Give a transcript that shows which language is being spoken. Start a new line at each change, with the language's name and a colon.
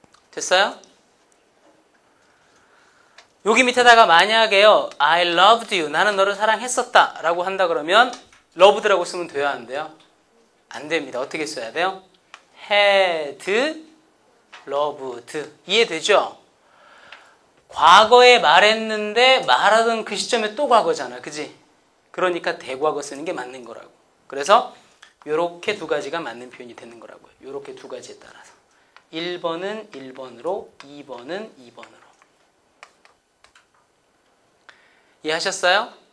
Korean: 됐어요? 여기 밑에다가 만약에요
English: I loved you
Korean: 나는 너를 사랑했었다 라고 한다 그러면 loved라고 쓰면 돼요 안 돼요? 안 됩니다. 어떻게 써야 돼요? had loved 이해되죠? 과거에 말했는데 말하던 그 시점에 또 과거잖아. 그지? 그러니까 대과거 쓰는 게 맞는 거라고. 그래서 요렇게 두 가지가 맞는 표현이 되는 거라고요. 요렇게 두 가지에 따라서 1번은 1번으로 2번은 2번으로 이해하셨어요?